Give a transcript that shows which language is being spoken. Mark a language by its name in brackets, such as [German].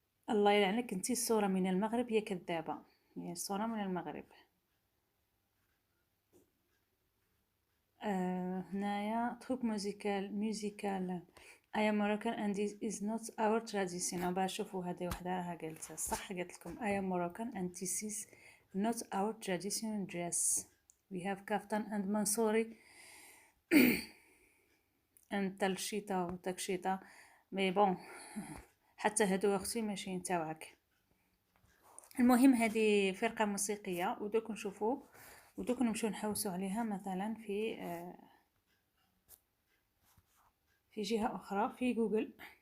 [Arabic] الله يلعنك، انتي الصورة من المغرب، هي كذابة، هي الصورة من المغرب. هنايا تروب موزيكال [English] I am Moroccan and this is not our tradition. [Arabic] شوفوا هذه وحده راها قالتها صح، قالت لكم [English] I am Moroccan and this is not our traditional dress. We have kaftan and mansori and [Arabic] تلشيطة وتكشيطة، مي بون حتى هادو اختي ماشي نتاوعك. المهم هذه فرقة موسيقية، ودوك نشوفوا ودوك نمشيو نحوسوا عليها مثلا في جهة أخرى في جوجل.